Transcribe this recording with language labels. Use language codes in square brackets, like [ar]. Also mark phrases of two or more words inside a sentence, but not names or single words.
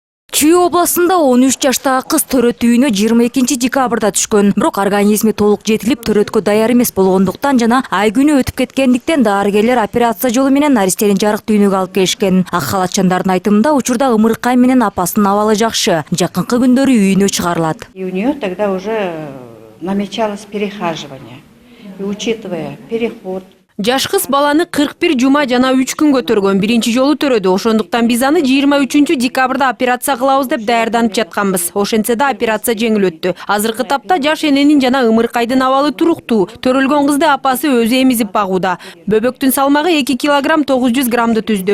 [ky] Чүй областында 13 жаштагы кыз төрөт үйүнө 22 декабрда түшкөн. Бирок организми толук жетилип, төрөткө даяр эмес болгондуктан жана ай күнү өтүп кеткендиктен дарыгерлер операция жолу менен наристенин жарык дүйнөгө алып келишкен. Ак халатчандардын айтымында учурда ымыркай менен апасынын абалы жакшы. Жакынкы күндөрү үйүнө чыгарылат. [ru] И у нее тогда уже намечалось перехаживание. И учитывая переход, [ky] Жаш кыз баланы 41 жума жана 3 күн көтөргөн. Биринчи жолу төрөдү. Ошондуктан биз аны 23 декабрда операция кылабыз деп даярданып жатканбыз. Ошентсе да операция жеңил өттү. Азыркы тапта жаш эненин жана ымыркайдын абалы туруктуу. Төрөлгөн кызды апасы өзү эмизип багууда. Бөбөктүн салмагы 2 килограмм 900 граммды түздү.